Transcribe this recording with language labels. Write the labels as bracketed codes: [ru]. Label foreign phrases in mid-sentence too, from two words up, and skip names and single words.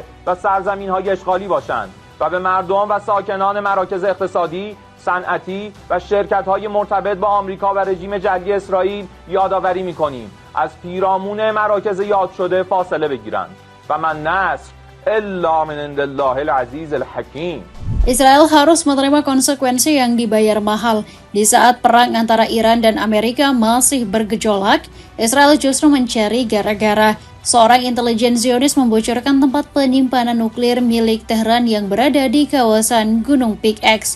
[fa] و سرزمین‌های اشغالی باشند و به مردم و ساکنان مراکز اقتصادی، صنعتی و شرکت‌های مرتبط با آمریکا و رژیم جعلی اسرائیل یادآوری می‌کنیم از پیرامون مراکز یاد شده فاصله بگیرند [ar] و من نصر الا من عند الله العزیز الحکیم. [id] Israel harus menerima konsekuensi yang dibayar mahal. Di saat perang antara Iran dan Amerika masih bergejolak, Israel justru mencari gara-gara. Seorang intelijen Zionis membocorkan tempat penyimpanan nuklir milik Tehran yang berada di kawasan Gunung Pickaxe.